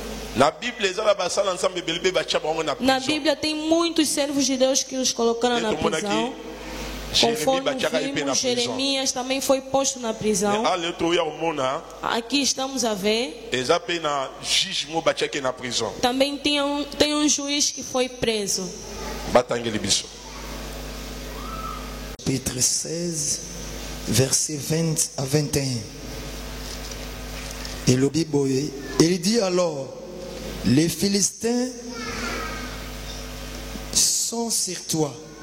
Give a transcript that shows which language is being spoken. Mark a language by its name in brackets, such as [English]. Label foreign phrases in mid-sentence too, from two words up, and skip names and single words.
[Portuguese] Na Bíblia tem muitos servos de Deus que os colocaram na prisão. Conforme vimos, Jeremias também foi posto na prisão. Aqui estamos a ver. Também tem um juiz que foi preso. [French] Chapitre 16, verset 20 à 21. Et le Bible, il dit alors: les Philistins sont sur toi.